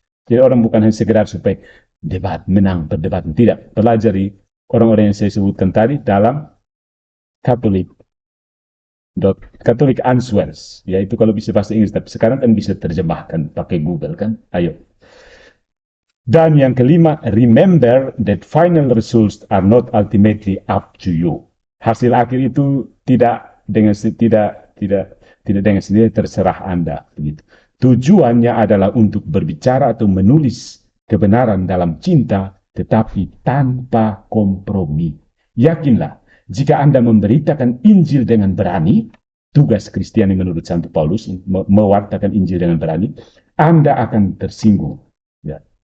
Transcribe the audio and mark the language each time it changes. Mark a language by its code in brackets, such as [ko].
[id] Jadi orang bukan hanya sekedar supaya debat, menang, berdebat. Tidak. Pelajari orang-orang yang saya sebutkan tadi dalam Catholic Answers. Ya, itu kalau bisa bahasa Inggris. Tapi sekarang kan bisa terjemahkan pakai Google kan. Ayo. Dan yang kelima, [en] remember that final results are not ultimately up to you. [id] Hasil akhir itu tidak dengan sendiri terserah Anda. Begitu. Tujuannya adalah untuk berbicara atau menulis kebenaran dalam cinta, tetapi tanpa kompromi. Yakinlah, jika Anda memberitakan Injil dengan berani, tugas Kristiani menurut Santo Paulus, mewartakan Injil dengan berani, Anda akan tersinggung. Ya.